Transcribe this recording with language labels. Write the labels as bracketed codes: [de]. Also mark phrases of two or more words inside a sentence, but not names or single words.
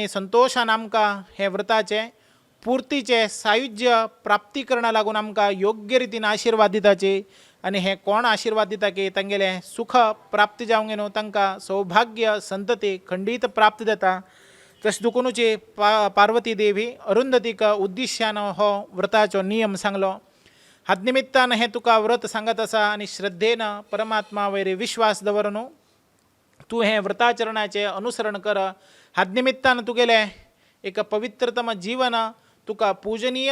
[kok] संतोषान आमकां हे व्रताचे पूर्तीचे सायुज्य प्राप्ती करना लागून आमकां योग्य रितीन आशीर्वाद दिताचे आनी हे कोण आशीर्वाद दिता की तांगेले सुख प्राप्ती जावंगेनो तांकां सौभाग्य संतती खंडीत प्राप्त जाता तशें दुखुनूची पार्वती देवी अरुंधतीक उद्दिश्यान हो व्रताचो नियम सांगलो हात निमित्तान हे तुका व्रत सांगत आसा आनी श्रद्धेन परमात्मा वयरी विश्वास दवरून तूं हे व्रताचरणाचे अनुसरण कर हात निमित्तान तुगेले एक पवित्रतम जीवन तुका पूजनीय